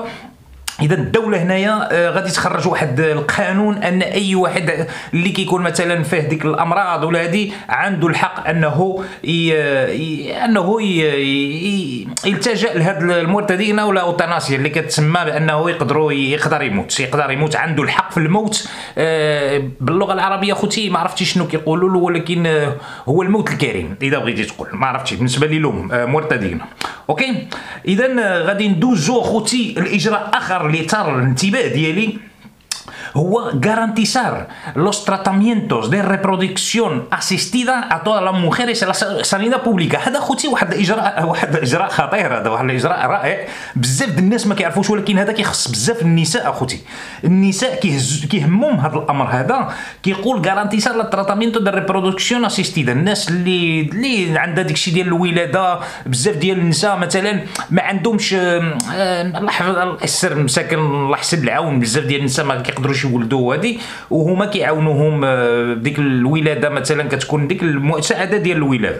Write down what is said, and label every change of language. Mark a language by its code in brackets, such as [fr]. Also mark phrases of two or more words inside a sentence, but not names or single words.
[ar] اذا الدوله هنايا غادي تخرج واحد القانون ان اي واحد اللي كيكون مثلا فيه ديك الامراض ولا هذه عنده الحق انه يلتجئ لهاد المرتدين ولا اوتاناسيا اللي كتسمى بانه يقدر يموت، عنده الحق في الموت. باللغه العربيه خوتي ما عرفتي شنو كيقولوا له، ولكن هو الموت الكريم اذا بغيتي تقول، ما عرفتش بالنسبه لهم مرتدين. اوكي، اذا غادي ندوزو خوتي الاجراء اخر اللي ثار الانتباه ديالي هو [es] garantizar los tratamientos de reproducción asistida a todas las mujeres en la sanidad pública. [ar] هذا خوتي واحد الاجراء خطير، هذا واحد الاجراء رائع. بزاف د الناس ما كيعرفوش، ولكن هذا كيخص بزاف النساء اخوتي. النساء كيهمهم هذا الامر هذا. كيقول [es] garantizar los tratamientos de reproducción asistida. [ar] الناس اللي عندها داكشي ديال الولاده، بزاف ديال النساء مثلا ما عندهمش الله يحفظ مساكن الله يحسن العون، بزاف ديال النساء ما كيقدروش يولدوا هذه، وهما كيعاونوهم بديك الولاده مثلا كتكون ديك المساعده ديال الولاده.